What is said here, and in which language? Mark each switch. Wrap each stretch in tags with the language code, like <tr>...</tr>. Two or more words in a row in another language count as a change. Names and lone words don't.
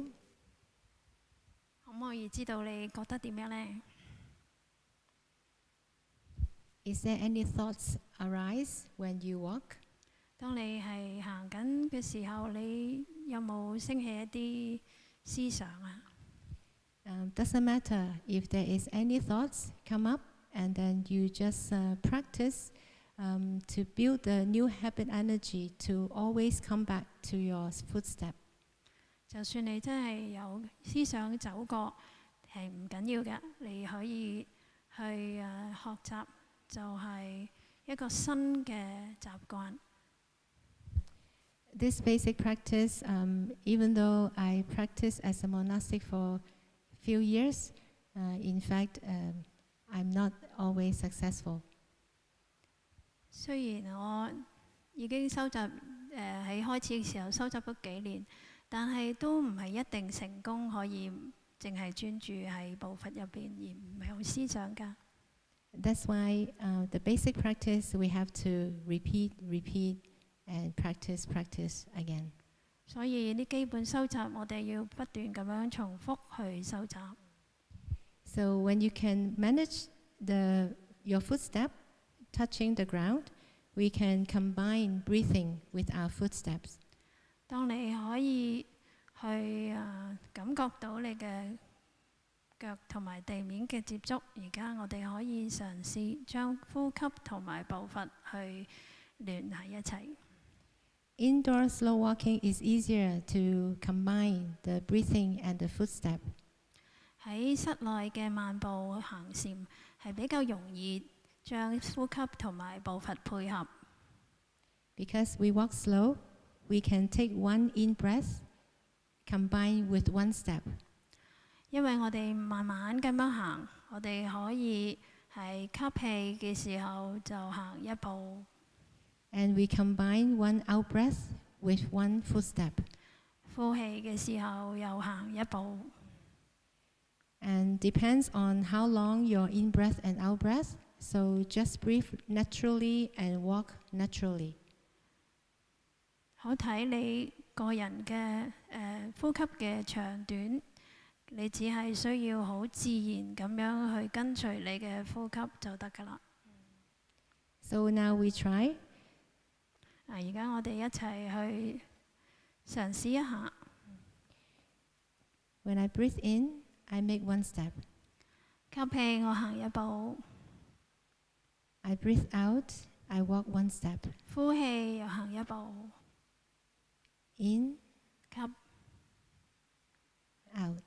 <yue>可唔可以知道你覺得點樣呢？</yue> <en>Is there any thoughts arise when you walk?</en> <yue>當你係行緊嘅時候，你有冇升起一啲思想啊？</yue> <en>Doesn't matter if there is any thoughts come up, and then you just practice to build the new habit energy to always come back to your footstep.</en> <yue>就算你真係有思想走過，係唔緊要嘅，你可以去學習，就係一個新嘅習慣。</yue> <en>This basic practice, even though I practice as a monastic for few years, in fact, I'm not always successful.</en> <yue>雖然我已經收集喺開始嘅時候收集咗幾年，但係都唔係一定成功可以淨係專注喺步伐入邊，而唔係用思想㗎。</yue> <en>That's why the basic practice we have to repeat, and practice again.</en> <yue>所以啲基本修習，我哋要不斷咁樣重複去修習。</yue> <en>So when you can manage your footstep touching the ground, we can combine breathing with our footsteps.</en> <yue>當你可以去感覺到你嘅腳同埋地面嘅接觸，而家我哋可以嘗試將呼吸同埋步伐去聯繫一齊。</yue> <en>Indoor slow walking is easier to combine the breathing and the footstep.</en> <yue>喺室內嘅漫步行禪係比較容易將呼吸同埋步伐配合。</yue> <en>Because we walk slow, we can take one in breath, combine with one step.</en> <yue>因為我哋慢慢咁樣行，我哋可以係吸氣嘅時候就行一步。</yue> <en>And we combine one out breath with one footstep.</en> <yue>呼氣嘅時候又行一步。</yue> <en>And depends on how long your in breath and out breath. So just breathe naturally and walk naturally.</en> <yue>好睇你個人嘅呼吸嘅長短，你只係需要好自然咁樣去跟隨你嘅呼吸就得㗎啦。</yue> <en>So now we try.</en> <yue>而家我哋一齊去嘗試一下。</yue> <en>When I breathe in, I make one step.</en> <yue>吸氣，我行一步。</yue> <en>I breathe out, I walk one step.</en> <yue>呼氣，又行一步。</yue> <en>In,</en> <yue>吸</yue> <en>out.</en>